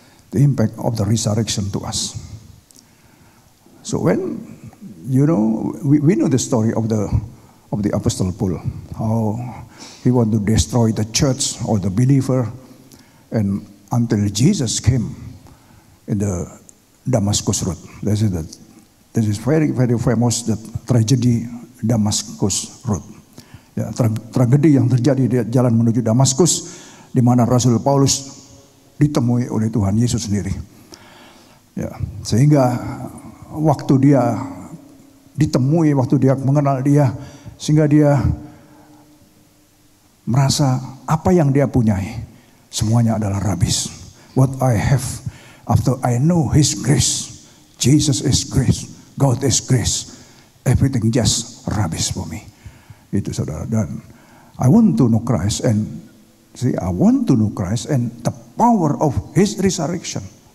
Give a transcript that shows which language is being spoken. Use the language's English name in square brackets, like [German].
[English] The impact of the resurrection to us. So when we know the story of the Apostle Paul, how he want to destroy the church or the believer, and until Jesus came in the Damascus Road. This is very very famous, the tragedy Damascus Road. [Indonesian] Ya, tragedi yang terjadi di jalan menuju Damaskus, di mana Rasul Paulus ditemui oleh Tuhan Yesus sendiri. Ya, sehingga waktu dia ditemui, waktu dia mengenal dia, sehingga dia merasa apa yang dia punyai semuanya adalah habis. [English] What I have after I know His grace, Jesus is grace, God is grace, everything just habis for me. [Indonesian] Itu saudara. [English] Dan I want to know Christ and I want to know Christ and the power of His resurrection.